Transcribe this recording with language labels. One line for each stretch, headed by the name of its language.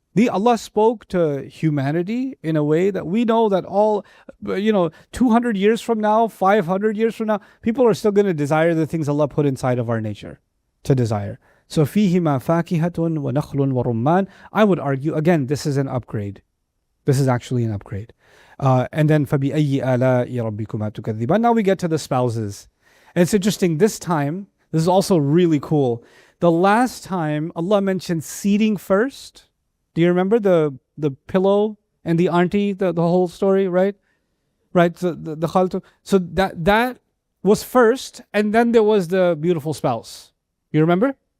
English: Allah spoke to humanity in a way that we know that 200 years from now, 500 years from now, people are still going to desire the things Allah put inside of our nature to desire. So
Arabic: فِيهِمَا فَاكِهَةٌ وَنَخْلٌ وَرُمَّانٌ.
English: I would argue, again, this is an upgrade. This is actually an upgrade. And then
Arabic: فَبِأَيِّ آلَاءِ رَبِّكُمَا تُكَذِّبَانِ.
English: Now we get to the spouses. And it's interesting, this time, this is also really cool. The last time Allah mentioned seating first. Do you remember the pillow and the auntie, the whole story, right? Right, the khaltu. So that was first, and then there was the beautiful spouse. You remember?